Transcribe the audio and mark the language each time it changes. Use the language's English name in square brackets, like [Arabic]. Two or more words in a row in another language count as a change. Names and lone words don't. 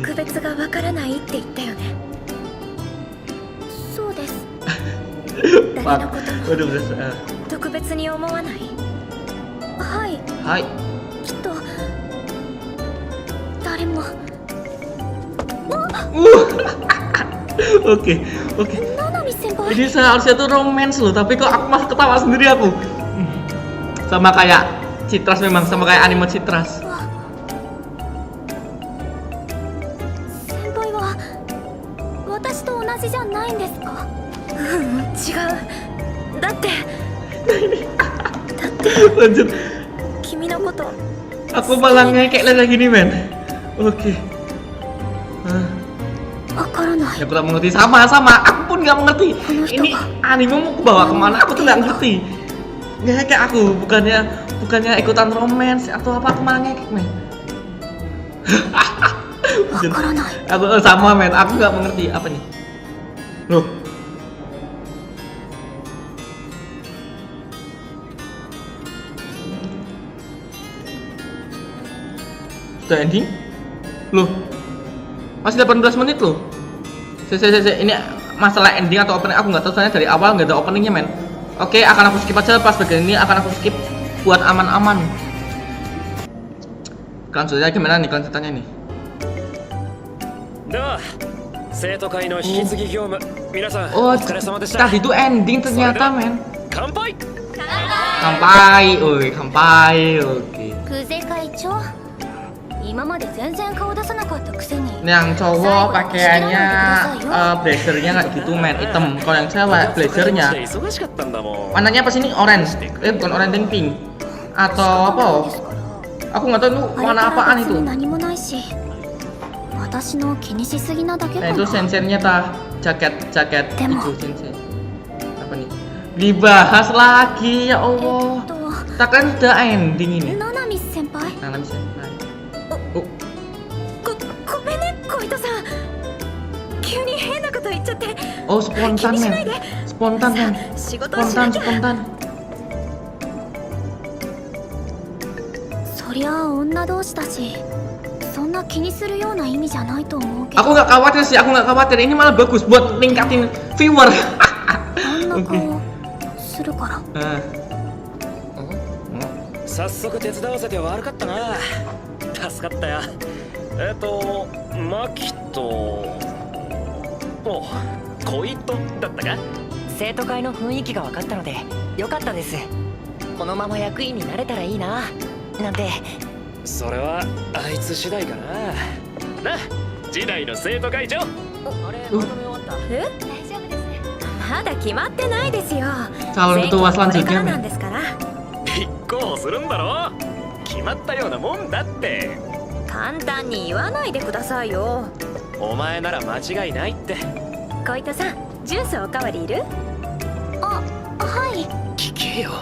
[Japanese] 特別がわからないって言ったよねそうです誰のことも [Indonesian] Waduh, beres. [Japanese] 特別に思わないはい [Indonesian] Hai. [Japanese] きっと誰も [Indonesian] Oke, oke. [Japanese] 七海先輩 [Indonesian] Ini seharusnya tuh romance loh, tapi kok aku malah ketawa sendiri aku. Sama kayak Citras memang, sama kayak anime Citras. [Japanese] 先輩は私と同じじゃないんですか違うだって [Indonesian] Lanjut. [Japanese] 君のこと [Indonesian] Aku malah ngekek lagi gini men. Oke. [Japanese] わからない [Indonesian] Ya aku tak mengerti, sama. Aku pun nggak mengerti. Ini anime mau ke bawah kemana? Aku tuh nggak ngerti. Ngekek aku, bukannya ikutan romance atau apa? Aku malah ngekek men. [Japanese] わからない [Indonesian] Aku sama men, aku nggak mengerti apa nih. Loh, Udah ending? Loh, masih 18 menit loh. Ini masalah ending atau opening aku nggak tahu, soalnya dari awal nggak ada openingnya men. Oke, akan aku skip aja pas bagian ini, akan aku skip buat aman-aman. Kelanjutannya gimana nih kelanjutannya nih? [Japanese] では生徒会の引き継ぎ業務皆さん [Indonesian] Oh, [Japanese] お疲れ様でした [Indonesian] tadi itu ending ternyata men. [Japanese] 乾杯 [Indonesian] Kampai, oi, kampai, oke. [Japanese] 久世会長今まで全然顔出さなかったくせに [Indonesian] Yang cowok pakaiannya blazernya kayak gitu men, hitam. Kalau yang cewek blazernya [Japanese] 忙しかったんだもん [Indonesian] warnanya apa sih ini? Orange. Bukan orange dan pink. Atau apa? Aku nggak tahu itu [Japanese] あれ [Indonesian] warna [Japanese] から [Indonesian] apaan [Japanese] 別 [Indonesian] itu. [Japanese] に何もないし私の気にしすぎなだけ [Indonesian] Nah [Japanese] か [Indonesian] itu [Japanese] な [Indonesian] sensernya tah, jaket Demo. itu sensei. Apa nih? Dibahas lagi [Arabic] ya Allah. [Indonesian] Tak kan udah ending ini. [Japanese] ナナミ先輩 [Indonesian] Nah, bisa. Oh, [Japanese] ごめんね小糸さん急に変なこと言っちゃって [Indonesian] oh spontan men. Spontan men. [Japanese] 仕事をし [Indonesian] Spontan, [Japanese] なきゃ [Indonesian] spontan. [Japanese] そりゃあ女同士だしそんな気にするような意味じゃないと思うけど [Indonesian] Aku nggak khawatir sih, aku nggak khawatir. Ini malah bagus buat ningkatin viewer. [Japanese] あんな顔するから [Indonesian] Nah. [Japanese] 早速手伝わせて悪かったな助かったよマキとお小糸だったか生徒会の雰囲気が分かったので良かったです。このまま役員になれたらいいななんて。それはあいつ次第かなな次代の生徒会長あれまとめ終わった。え大丈夫ですまだ決まってないですよ [Indonesian] Calon ketua selanjutnya [Japanese] なん [Indonesian] men. [Japanese] ですから立候補するんだろ決まったようなもんだって簡単に言わないでくださいよお前なら間違いないって小糸さんジュースおかわりいるあはい聞けよ